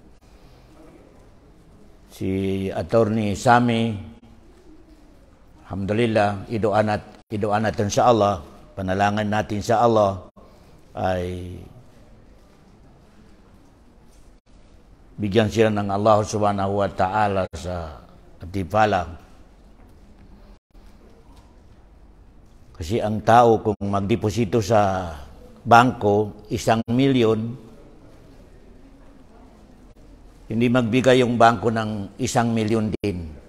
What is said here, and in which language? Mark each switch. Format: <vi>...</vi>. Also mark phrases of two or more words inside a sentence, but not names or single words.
<tl>Si Attorney Sammy, alhamdulillah, idoan natin sa Allah, panalangin natin sa Allah ay bigyan sila ng Allah</tl> <ar>سبحانه وتعالى</ar> <tl>sa timpala. Kasi ang tao kung magdeposito sa bangko 1 milyon, hindi magbigay yung bangko ng 1 milyon din.</tl>